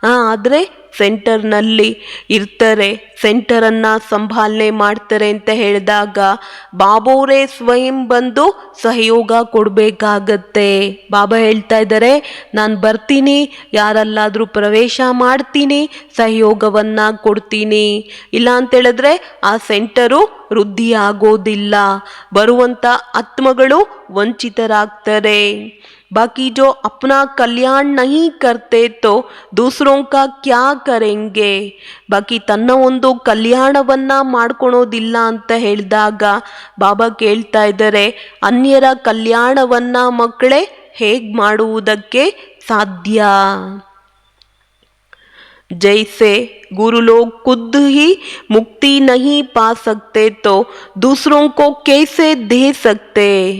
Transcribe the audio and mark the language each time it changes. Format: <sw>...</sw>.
<kn>ಆದರೆ ಸೆಂಟರ್ನಲ್ಲಿ ಇರ್ತಾರೆ, ಸೆಂಟರನ್ನು ಸಂಭಾಲನೆ ಮಾಡ್ತಾರೆ ಅಂತ ಹೇಳಿದಾಗ ಬಾಬೋರೇ ಸ್ವಯಂ ಬಂದು ಸಹಯೋಗ ಕೊಡಬೇಕಾಗತ್ತೆ. ಬಾಬಾ ಹೇಳ್ತಾ ಇದ್ದಾರೆ ನಾನು ಬರ್ತೀನಿ, ಯಾರಲ್ಲಾದರೂ ಪ್ರವೇಶ ಮಾಡ್ತೀನಿ, ಸಹಯೋಗವನ್ನು ಕೊಡ್ತೀನಿ. ಇಲ್ಲ ಅಂತೇಳಿದ್ರೆ ಆ ಸೆಂಟರು ವೃದ್ಧಿ ಆಗೋದಿಲ್ಲ, ಬರುವಂಥ ಆತ್ಮಗಳು ವಂಚಿತರಾಗ್ತಾರೆ.</kn> <hi>बाकी जो अपना कल्याण नहीं करते तो दूसरों का क्या करेंगे.</hi> <kn>ಬಾಕಿ ತನ್ನ ಒಂದು ಕಲ್ಯಾಣವನ್ನ ಮಾಡ್ಕೊಳೋದಿಲ್ಲ ಅಂತ ಹೇಳಿದಾಗ ಬಾಬಾ ಕೇಳ್ತಾ ಇದ್ದಾರೆ ಅನ್ಯರ ಕಲ್ಯಾಣವನ್ನ ಮಕ್ಕಳೇ ಹೇಗೆ ಮಾಡುವುದಕ್ಕೆ ಸಾಧ್ಯ.</kn> <hi>जैसे गुरु लोग खुद ही मुक्ति नहीं पा सकते तो दूसरों को कैसे दे सकते.</hi>